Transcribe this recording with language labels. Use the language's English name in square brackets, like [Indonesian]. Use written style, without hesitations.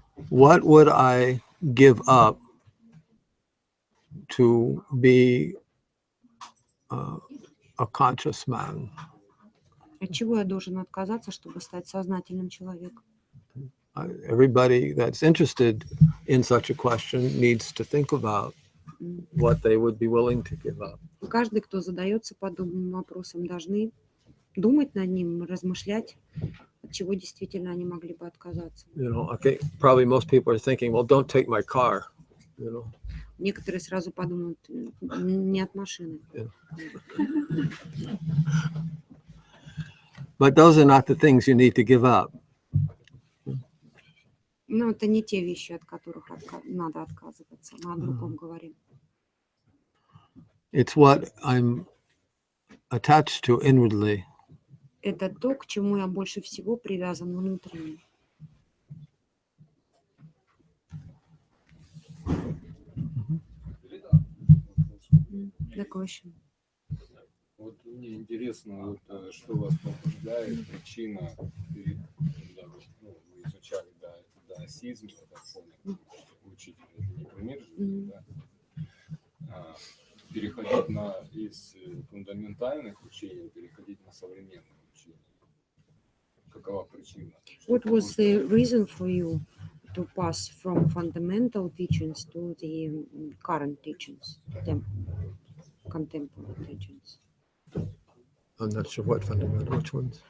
[English] What would I give up to be a conscious man? [Russian] От чего я должен отказаться, чтобы стать сознательным человеком? [English] Everybody that's interested in such a question needs to think about what they would be willing to give up. [Russian] Каждый, кто задается подобным вопросом, должны думать над ним, размышлять, от чего действительно они могли бы отказаться. [English] You know, okay, probably most people are thinking, well, don't take my car, you know. [Russian] Некоторые сразу подумают, не от машины. [English] But those are not the things you need to give up. [Russian] Но это не те вещи, от которых надо отказываться. Мы о другом говорим. [English] It's what I'm attached to inwardly. [Russian] Это то, к чему я больше всего привязан внутренне. [English] The question. [Russian] Вот мне интересно, вот, что вас побуждает, причина, когда вы изучали даосизм, я так помню, учитель не пример живет, да? Переходить из фундаментальных учений, переходить на современные учения. Какова причина? [English] What was the reason for you to pass from fundamental teachings to the current teachings, contemporary teachings? I'm not sure what fundamental, which ones.